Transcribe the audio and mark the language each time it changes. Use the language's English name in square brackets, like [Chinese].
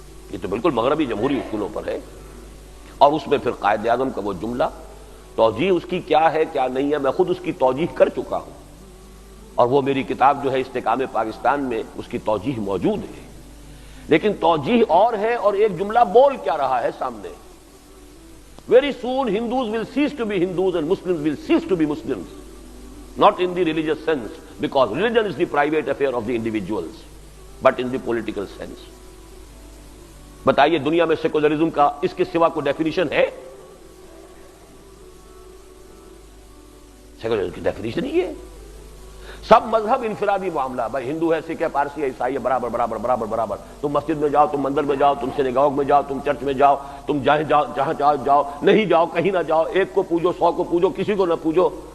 [Urdu] یہ تو بالکل مغربی جمہوری اصولوں پر ہے. اور اس میں پھر قائد اعظم کا وہ جملہ، توجیہ اس کی کیا ہے کیا نہیں ہے، میں خود اس کی توجیہ کر چکا ہوں، اور وہ میری کتاب جو ہے استحکام پاکستان میں اس کی توجیہ موجود ہے. لیکن توجیہ اور ہے اور ایک جملہ بول کیا رہا ہے سامنے. [English] Very soon Hindus will cease to be Hindus and Muslims will cease to be Muslims. Not in the religious sense, because religion is the private affair of the individuals, but in the political sense. [Urdu] بتائیے دنیا میں secularism کا اس کے سوا کوئی definition ہے؟ Secularism کی definition یہ ہے سب مذہب انفرادی معاملہ. بھائی ہندو ہے، سکھ ہے، پارسی ہے، عیسائی ہے، برابر برابر برابر برابر. تم مسجد میں جاؤ، تم مندر میں جاؤ، تم سینیگوگ میں جاؤ، تم چرچ میں جاؤ، تم جہاں جاؤ، نہیں جاؤ کہیں نہ جاؤ، ایک کو پوجو، 100 کو پوجو، کسی کو نہ پوجو.